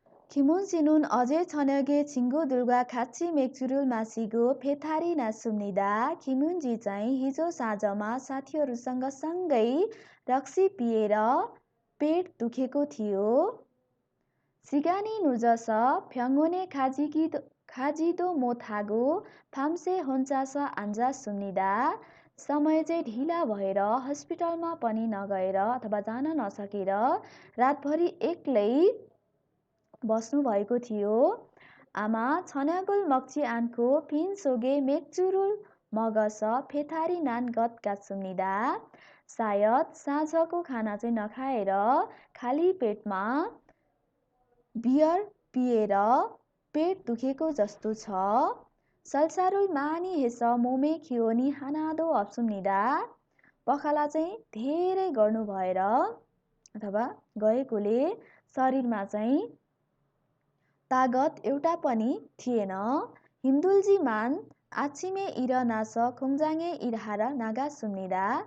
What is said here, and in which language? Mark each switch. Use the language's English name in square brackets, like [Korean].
[Korean] 김훈씨는 어제 저녁에 친구들과 같이 맥주를 마시고 배탈이 났습니다. [Nepali] 김훈지 चाहिँ हिजो साँझमा साथीहरूसँग सँगै रक्सी पिएर पेट दुखेको थियो। [Korean] 시간이 늦어서 병원에 가지도 못하고 밤새 혼자서 앉았습니다. [Nepali] समय चाहिँ ढिला भएर हस्पिटलमा पनि नगएर अथवा जान नसकेर रातभरि एक्लै बस्नुभएको थियो। [Korean] आमा छन्यागुल मक्ची आनको 핀소게 맥주를 먹어서 배탈이 난 것 같습니다. [Nepali] सायद साँझको खाना चाहिँ नखाएर खाली पेटमा बियर पिएर पेट दुखेको जस्तो छ। [Korean] 쌀쌀을 많이 해서 몸에 기운이 하나도 없습니다. [Nepali] पखाला चाहिँ धेरै गर्नु भएर अथवा गएकोले शरीरमा चाहिँ तागत एउटा पनि थिएन। [Korean] 힘들지만 아침에 일어나서 공장에 일하러 나갔습니다.